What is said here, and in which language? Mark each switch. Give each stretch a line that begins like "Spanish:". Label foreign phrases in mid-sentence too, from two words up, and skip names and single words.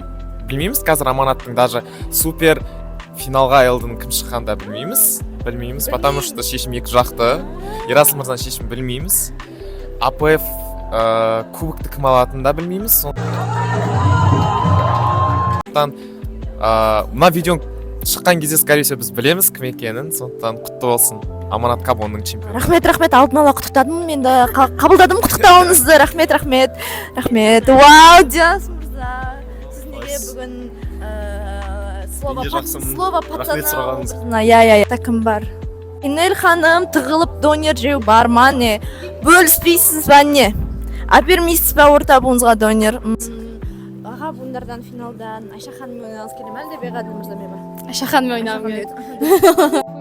Kazakh: Білмейміз, қазір аманаттың даже супер финалға Элдың кім шыққанда білмейміз,
Russian: потому что
Kazakh: шешім екі жақты. Ерасыл мырзаның шешімін білмейміз. АПФ кубокты кім алатынын да білмейміз. Мына видеоның шыққан кезде,
Russian: скорее всего,
Kazakh: біз білеміз кім екенін, сондықтан құтты болсын. Аманат Кабонның чемпионы. Рахмет, алдын ала құттықтадым, мен де қабылдадым құттықтауыңызды. Рахмет. Вау, Диас мырза. Сіз неге бүгін слово пацана. Я. Кім бар? Инель ханым тығылып донер жеу бар ма не? Бөліспейсіз ба не? Апермейсіз ба орта буынызға донер? Аға буындардан финалдан Айша ханым ойнағыңыз келе ме әлде Беғадыл мырза ме ба? Айша ханым ойнағым келеді.